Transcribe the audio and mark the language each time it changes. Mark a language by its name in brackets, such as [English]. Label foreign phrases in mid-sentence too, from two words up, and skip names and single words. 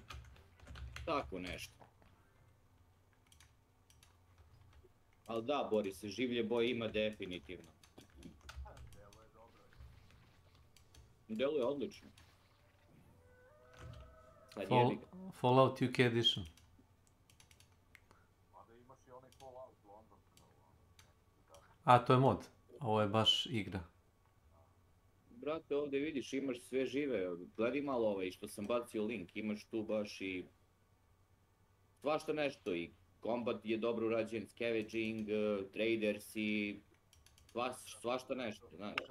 [Serbian] Tako nešto. Ali da, Boris, življe boje ima definitivno. Deluje odlično. Sad jebi ga. Fallout UK Edition. A, to je mod. Ovo je baš igra. Brate, ovdje vidiš, imaš sve žive. Gledaj malo ovaj, što sam bacio link, imaš tu baš i... svašta nešto i kombat je dobro urađen, [English] scavenging, traders [Serbian] i... svašta nešto, znaš.